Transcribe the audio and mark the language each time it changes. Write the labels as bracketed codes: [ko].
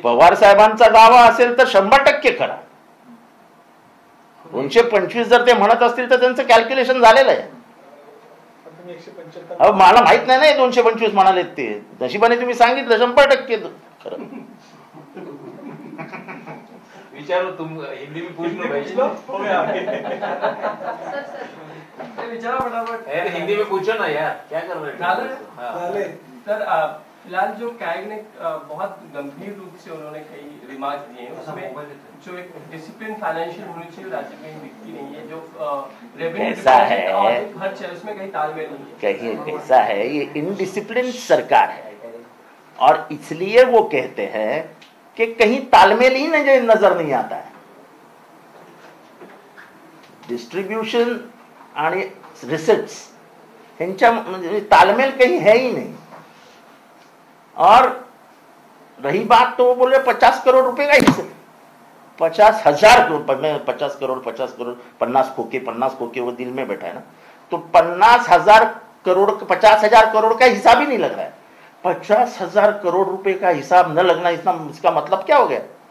[mr] पवार साहेबांचा दावा असेल तर 100% खरा. 225 जर ते म्हणत असतील तर त्यांचं कॅल्क्युलेशन झालेलं आहे. मला माहित नाही ना 225 म्हणाले ते. नशिबाने तुम्ही सांगितलं 100% खरं. [hi] विचारो तुम हिंदी में पूछ लो भाई. [mr] विचारा फटाफट. [hi] हिंदी में पूछो ना यार, क्या कर रहे हैं? सर फिलहाल जो कैग ने बहुत गंभीर रूप से उन्होंने कई रिमार्क दिए हैं, उसमें जो एक डिसिप्लिन फाइनेंशियल होनी चाहिए राज्य में दिखती नहीं है. जो रेवेन्यू खर्च है उसमें कहीं तालमेल नहीं है. कहीं ऐसा है, ये इनडिसिप्लिन सरकार है और इसलिए वो कहते हैं कि कहीं तालमेल ही नजर नहीं आता है. [mr] डिस्ट्रीब्यूशन आणि रिसिट्स ह्यांच्या म्हणजे [hi] तालमेल कहीं है ही नहीं. और रही बात तो वो बोले 50 करोड़ रुपए का हिस्सा, 50,000 करोड़, मैं 50 करोड़ 50 खोके वो दिल में बैठा है ना, तो 50,000 करोड़ 50,000 करोड़ का हिसाब ही नहीं लग रहा है. 50,000 करोड़ रुपए का हिसाब न लगना इसका मतलब क्या हो गया?